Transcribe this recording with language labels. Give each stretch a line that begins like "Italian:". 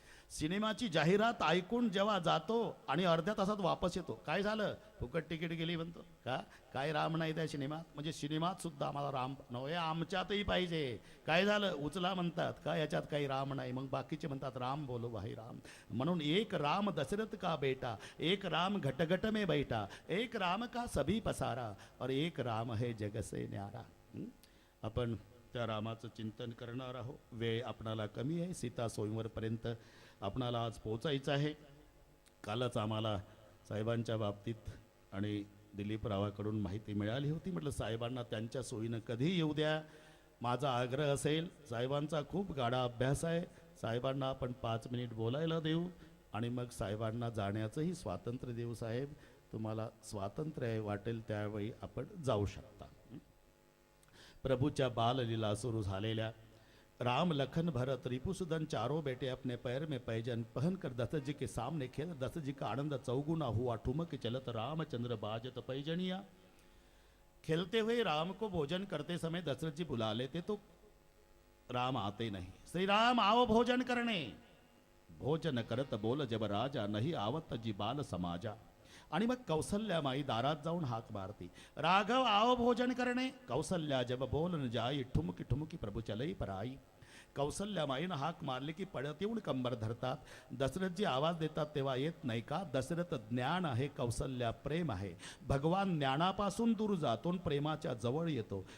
Marathi: सिनेमाची जाहिरात ऐकून जेव्हा जातो आणि अर्ध्या तासात वापस येतो, काय झालं? फुकट तिकीट गेली म्हणतो. का? काय राम नाही त्या सिनेमात? म्हणजे सिनेमात सुद्धा आम्हाला राम नव्हे, आमच्यातही पाहिजे. काय झालं? उचला म्हणतात. का याच्यात काही राम नाही? मग बाकीचे म्हणतात राम बोलो भाई राम.
Hindi: म्हणून एक राम दशरथ का बेटा, एक राम घटघट में बैठा, एक राम का सभी पसारा, और एक राम है जग से न्यारा.
Marathi: आपण त्या रामाचं चिंतन करणार आहोत. वेळ आपणाला कमी आहे. सीता स्वयंवरपर्यंत आपणाला आज पोचायचं आहे. कालच आम्हाला साहेबांच्या बाबतीत आणि दिलीपरावाकडून माहिती मिळाली होती. म्हटलं साहेबांना त्यांच्या सोयीनं कधी येऊ द्या. माझा आग्रह असेल, साहेबांचा खूप गाढा अभ्यास आहे, साहेबांना आपण 5 मिनिट बोलायला देऊ आणि मग साहेबांना जाण्याचंही स्वातंत्र्य देऊ. साहेब, तुम्हाला स्वातंत्र्य आहे, वाटेल त्यावेळी आपण जाऊ शकता. प्रभूच्या बाललीला सुरू झालेल्या,
Hindi: राम लखन भरत रिपुसुदन चारों बेटे अपने पैर में पैजन पहन कर दशरथ जी के सामने खेल. दशरथ जी का आनंद चौगुना हुआ, ठुमक चलत रामचंद्र बाजत पैजनिया. खेलते हुए राम को भोजन करते समय दशरथ जी बुला लेते तो राम आते नहीं. श्री राम आओ भोजन करने. भोजन करत बोल जब राजा, नहीं आवत जी बाल समाजा.
Marathi: आणि मग कौसल्यामाई दारात जाऊन हाक मारती,
Hindi: राघव आओ भोजन करणे. कौसल्या जब बोल न जाई, ठुमकी ठुमकी प्रभु चलई पराई.
Marathi: कौसल्या माईनं हाक मारली की पळत येऊन कंबर धरतात. दशरथजी आवाज देतात तेव्हा येत नाही का? दशरथ ज्ञान आहे, कौसल्या प्रेम आहे. भगवान ज्ञानापासून दूर जातो आणि प्रेमाच्या जवळ येतो.